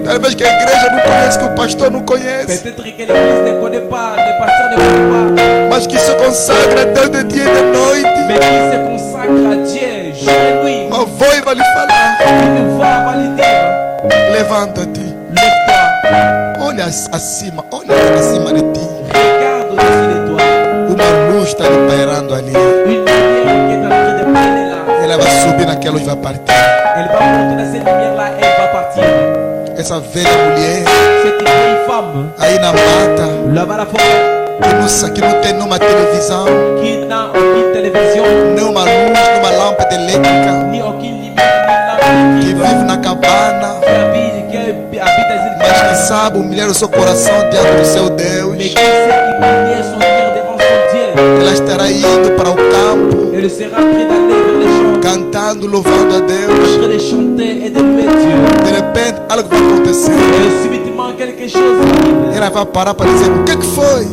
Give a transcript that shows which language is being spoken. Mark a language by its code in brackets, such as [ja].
[pt] talvez que a igreja não conhece, que o pastor não conhece, [fr] peut-être que l'église ne connaît pas, le pasteur ne connaît pas, [pt] mas que se consagra a Deus de dia e de noite. [fr] mais qui se consacre à Dieu jour et nuit. [pt] Uma voz vai lhe falar: [fr] Une voix va lui dire, [pt] levanta-te, [fr] lève-toi, [pt] olha acima, olha acima de ti. [fr] regarde au-dessus de toi. [pt] Uma luz está lhe pairando ali. [fr] Une lumière qui est en train de brûler là. [pt] Ela vai subir naquela luz e vai partir. [fr] Elle va monter dans cette lumière-là et elle va partir. [pt] Essa velha mulher [fr] Cette vieille femme, [pt] aí na mata, [fr] là-bas à la forêt, [pt] que não tem nenhuma televisão, [fr] qui n'a aucune télévision, [pt] nenhuma luz, nenhuma lâmpada elétrica, [fr] ni aucune lumière, ni [pt] que [fr] lampe [pt] vive na cabana, [fr] qui habite dans [pt] mas que [fr] cette [pt] sabe humilhar o seu coração diante do seu Deus. [fr] mais qui sait humilier son cœur devant son Dieu. [pt] Ela estará indo para o campo, [fr] Elle sera en train d'aller vers les champs, [pt] cantando, louvando a [fr] en [pt] Deus. [fr] train de chanter et de louer Dieu. [pt] De repente, algo vai acontecer. [fr] Et subitement, quelque chose arrive. [pt] Ela vai parar para dizer: O que foi?